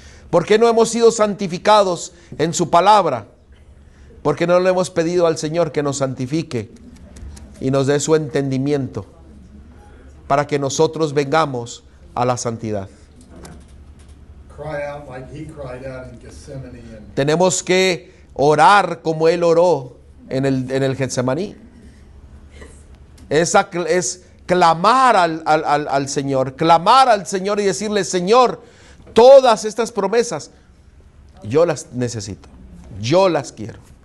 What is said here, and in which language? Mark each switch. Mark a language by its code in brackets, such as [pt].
[es] ¿Por qué no hemos sido santificados en su palabra? Porque no le hemos pedido al Señor que nos santifique y nos dé su entendimiento para que nosotros vengamos a la santidad. [en] Cry out like he cried out in Gethsemane and [es] Tenemos que orar como Él oró en el Getsemaní. Es clamar al Señor, clamar al Señor y decirle, Señor, todas estas promesas, yo las necesito, yo las quiero.